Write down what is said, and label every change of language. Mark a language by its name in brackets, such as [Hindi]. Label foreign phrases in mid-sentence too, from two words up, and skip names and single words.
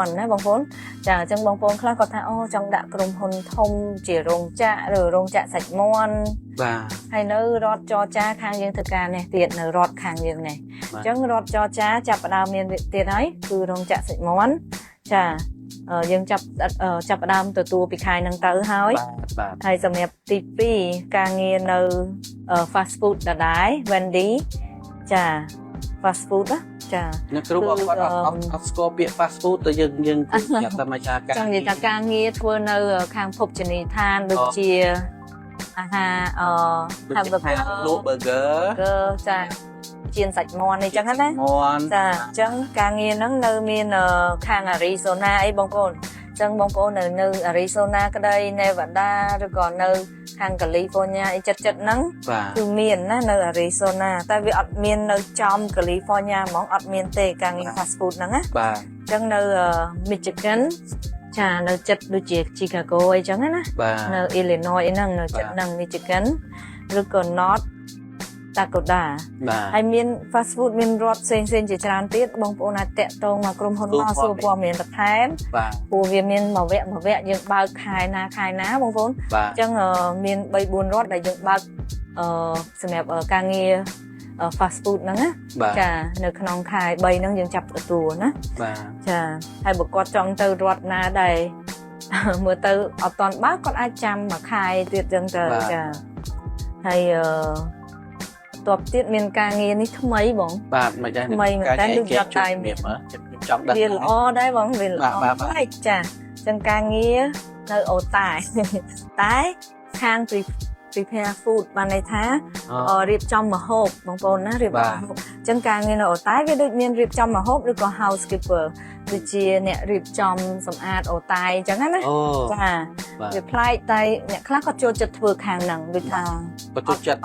[Khmer] ន់ណាបងប្អូនចាអញ្ចឹងបងប្អូនខ្លះគាត់ថាអូចង់ដាក់ក្រុមហ៊ុនធំជារោងចក្រឬរោងចក្រសាច់មាន់បាទហើយនៅរដ្ឋចរចាខាងយើងធ្វើការនេះទៀតនៅរដ្ឋខាងយើងនេះអញ្ចឹងរដ្ឋចរចាចាប់ផ្ដើមមានទៀតហើយគឺរោងចក្រសាច់មាន់ចាយើងចាប់ផ្ដើមទទួលពីខែហ្នឹងទៅហើយហើយសម្រាប់ទី2ការងារនៅ [English] fast food [Khmer] ដដែល Wendy ចា fast food ណាចា អ្នកគ្រូអត់ស្គាល់ពាក្យ [English] fast food [Khmer] ទៅយើងចាប់តាមអាចារ្យការ ចង់និយាយថាការងារធ្វើនៅខាងភោជនីយដ្ឋានដូចជាអាហារ hamburger លក់ burger ចាជាសាច់មាន់អីចឹងណាចាអញ្ចឹងការងារហ្នឹងនៅមានខាង Arizona អីបងប្អូនអញ្ចឹងបងប្អូននៅ Arizona ក្តី Nevada ឬក៏នៅខាង California អីចិត្តហ្នឹងគឺមានណានៅ Arizona តែវាអត់មាននៅចំ California ហ្មងអត់មានទេការងារ [English] fast food [Khmer] ហ្នឹងណា បាទ អញ្ចឹងនៅ Michigan ចានៅចិត្តដូចជា Chicago អីចឹងណានៅ Illinois អីហ្នឹងនៅចិត្តហ្នឹង Michigan ឬក៏ [English] North Dakota [Khmer] ហើយមាន fast food មានរដ្ឋផ្សេងជាច្រើនទៀតបងប្អូនអាចតាក់ទងមកក្រុមហ៊ុនមកសួរព័ត៌មានបន្ថែមព្រោះវាមានមួយវគ្គយើងបើកខែណាបងប្អូនអញ្ចឹងមាន 3-4 រដ្ឋដែលយើងបើកសម្រាប់ការងារ [English] fast food [Khmer] ហ្នឹងណាចានៅក្នុងខែ3ហ្នឹងយើងចាប់ទទួលណាចាហើយបើគាត់ចង់ទៅរដ្ឋណាដែលមើលទៅអត់តាន់បើកគាត់អាចចាំមួយខែទៀតចឹងទៅចាហើយតបទៀតមានការងារនេះថ្មីបង បាទមិនដែរ ថ្មីមែនតើដូចចាប់តែ ខ្ញុំចង់ដឹង វាល្អដែរបងវាល្អហើយចាចឹងការងារនៅអូតែខាង [English] prepare food [Khmer] បានន័យថារៀបចំម្ហូបបងប្អូនណារៀបចំម្ហូបអញ្ចឹងការងារនៅអូតែវាដូចមានរៀបចំម្ហូបឬក៏ housekeeper ដូចជាអ្នករៀបចំសម្អាតអូតែអញ្ចឹងណាចាវាប្លែកតែអ្នកខ្លះគាត់ចូលចិត្តធ្វើខាងហ្នឹងដូចថា គាត់ចូលចិត្ត